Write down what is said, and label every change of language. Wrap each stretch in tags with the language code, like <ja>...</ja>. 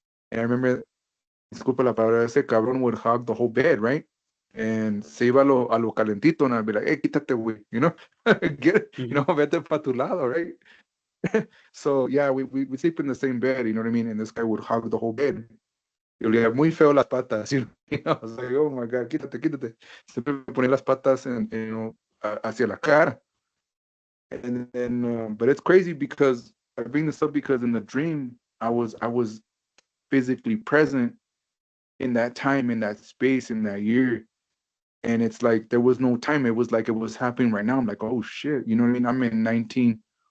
<en>And I remember,</en> <es>disculpa la palabra, ese cabrón</es> <en>would hog the whole bed, right? And</en> <es>se iba a lo calentito,</es> <en>and I'd be like, hey,</en> <es>quítate, güey,</es> <en>you know? Get it, you know,</en> <es>vete pa tu lado,</es> <en>right? So yeah, we sleep in the same bed, you know what I mean? And this guy would hog the whole bed.</en> <es>Y olía muy feo las patas,</es> <en>you know? I was like, oh my God,</en> <es>quítate, quítate. Siempre me ponía las patas</es> <en>you know,</en> <es>hacia la cara.</es> <en>And then, but it's crazy because I bring this up because in the dream, I was physically present in that time, in that space, in that year. And it's like there was no time. It was like it was happening right now. I'm like, oh shit, you know what I mean?</en>